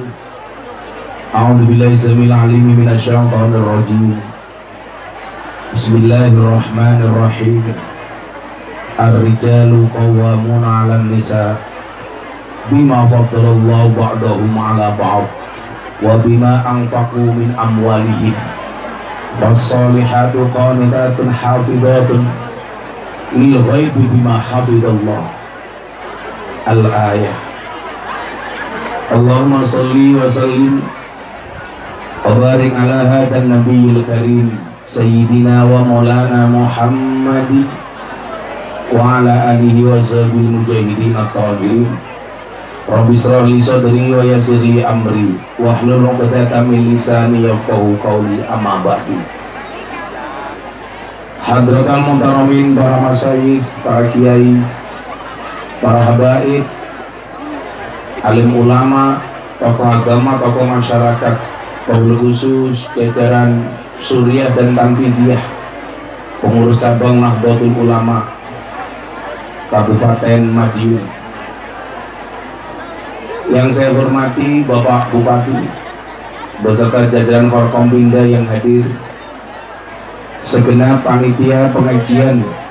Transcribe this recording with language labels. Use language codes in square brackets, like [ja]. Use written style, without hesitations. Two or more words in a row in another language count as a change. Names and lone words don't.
[ar] أعوذ بالله السميع العليم من الشيطان الرجيم. Bismillahirrahmanirrahim. الرجال قوامون على النساء بما فضل الله بعضهم على بعض وبما أنفقوا من أموالهم فالصالحات قانتات حافظات للغيب بما حفظ الله. Al-ayah. اللهم صل وسلم وبارك على هذا النبي الكريم سيدنا ومولانا محمد وعلى آله وصحبه المجاهدين الطاهرين. رب اشرح لي صدري ويسر لي أمري واحلل عقدة من لساني يفقهوا قولي أما بعد. حضرات المحترمين, [id] para masyayikh, para kiai, para habaib, alim ulama, tokoh agama, tokoh masyarakat, [ar] وبالخصوص [id] jajaran Suriah dan Tanfidiyah, pengurus cabang Nahdlatul Ulama Kabupaten Madiun. Yang saya hormati Bapak Bupati beserta jajaran Forkompinda yang hadir, segenap panitia pengajian